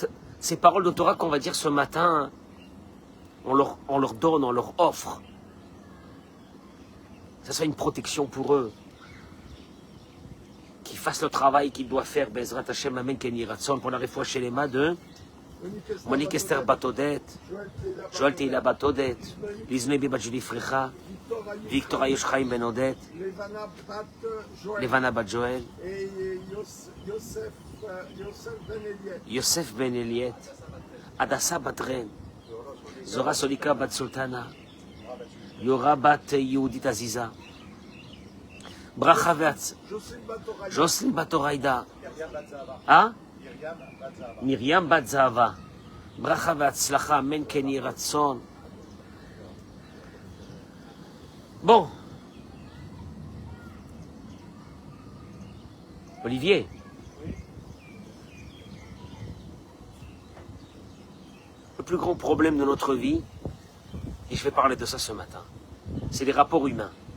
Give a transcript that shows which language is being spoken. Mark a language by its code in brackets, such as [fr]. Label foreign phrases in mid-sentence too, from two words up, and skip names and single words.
[fr] Ces paroles de Torah qu'on va dire ce matin, on leur donne, on leur offre. Ça soit une protection pour eux. Qu'ils fassent le travail qu'ils doivent faire, [he] בעזרת השם, אמן, כן יהי רצון, [fr] pour la réfoua chez les mains de Monique Esther Batodet, Joël Teila Batodet, Lizmei Bat Julie Frecha, Victor Ayosh Chaim Ben Odet, Levana Bat Joël, et Yosef Ben Eliet, Adassa Bat Ren, Zora Solika Bat Sultana, Yora Bat Yehudit Aziza, Bracha Ve'atz, Jocelyn Bat Oraïda, hein? [he] Myriam Bat Zahava, ברכה והצלחה, אמן כן יהי רצון. [fr] Bon. Olivier. Le plus grand problème de notre vie, et je vais parler de ça ce matin, c'est les rapports humains.